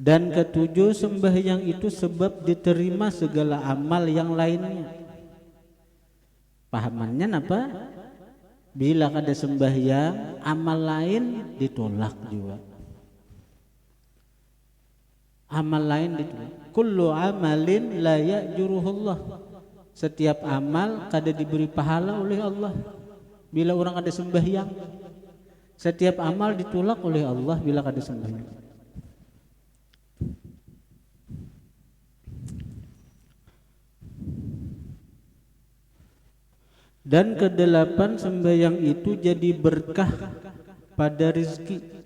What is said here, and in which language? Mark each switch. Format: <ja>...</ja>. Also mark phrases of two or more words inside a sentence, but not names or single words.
<bjn>Dan ketujuh, sembahyang itu sebab diterima segala amal yang lainnya. Pahamannya apa? Bila kada sembahyang, amal lain ditolak juga. Amal lain ditolak.</bjn> <ar>كل عمل لا يأجره الله.</ar> <bjn>Setiap amal kada diberi pahala oleh Allah bila orang ada sembahyang. Setiap amal ditolak oleh Allah bila kada sembahyang. Dan kedelapan, sembahyang itu jadi berkah pada rezeki.</bjn>